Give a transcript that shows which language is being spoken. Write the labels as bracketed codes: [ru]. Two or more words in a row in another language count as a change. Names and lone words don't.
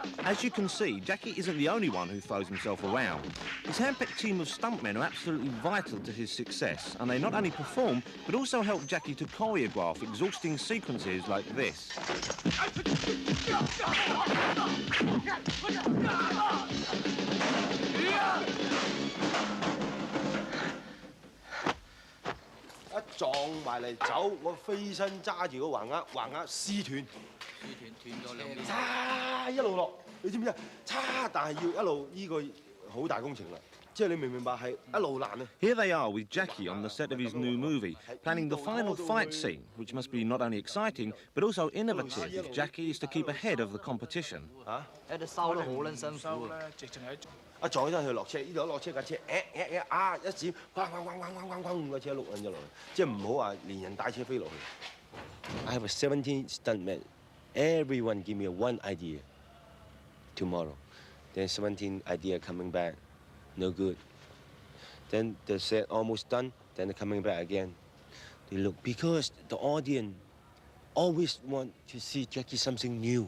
[en] As you can see, Jackie isn't the only one who throws himself around. His hand-picked team of stuntmen are absolutely vital to his success, and they not only perform, but also help Jackie to choreograph exhausting sequences like this. [yue] 一撞埋嚟走，我飛身揸住個橫額，橫額撕斷，斷咗兩邊，叉一路落，你知唔知啊？叉，但係要一路呢個好大工程啦，即係你明唔明白係一路爛啊！ [en] Here they are with Jackie on the set of his new movie, planning the final fight scene, which must be not only exciting, but also innovative if Jackie is to keep ahead of the competition. [yue] 嚇！喺度收得好撚辛苦。一撞起身佢落車，呢度一落車架車，一閃，轟個車碌撚咗落去，即係唔好話連人帶車飛落去。 [en] I have 17 stuntmen. Everyone give me one idea tomorrow. Then 17 idea coming back, no good. Then the set almost done. Then they're coming back again. They look because the audience always want to see Jackie something new.